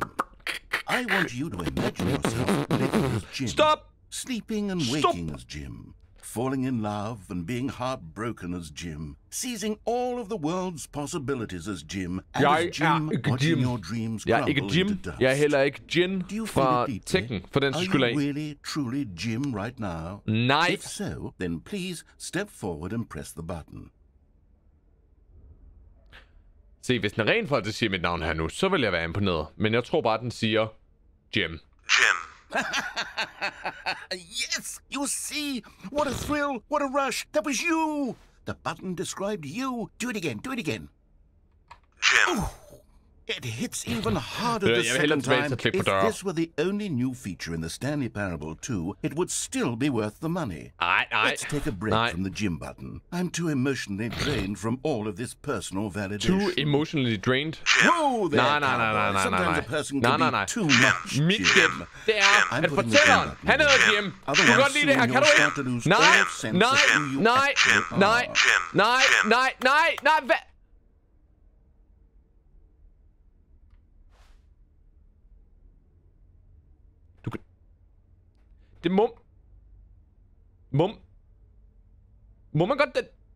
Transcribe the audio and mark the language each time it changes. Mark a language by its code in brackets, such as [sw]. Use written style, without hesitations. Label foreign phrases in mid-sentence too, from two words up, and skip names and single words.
[en] I want you to imagine yourself living as Jim. Sleeping and waking as Jim. Falling in love and being heartbroken as Jim. Seizing all of the world's possibilities as Jim. And as Jim, watching your dreams crumble into dust. [da] Jeg er heller ikke Jin fra Tekken, for den skyld af. [en] Are you really, truly Jim right now? [da] Nej. [en] If so, then please step forward and press the button. [da] Se, hvis den rent faktisk siger mit navn her nu, så vil jeg være imponeret. Men jeg tror bare, den siger Jim. [en] Jim. Yes, you see? What a thrill, what a rush. That was you. The button described you. Do it again, do it again. Jim. Ooh, it hits even harder the second time. If this were the only new feature in the Stanley Parable 2, it would still be worth the money. Let's take a break from the Jim button. I'm too emotionally drained from all of this personal validation. Too emotionally drained? Whoa there, [da] Nej. [en] Sometimes a person can be too much Jim. [da] Mit gæt, det er, at fortælleren, han hedder Jim. Du kan godt lide det her, kan du ikke? Nej, hvad? Det må man godt det?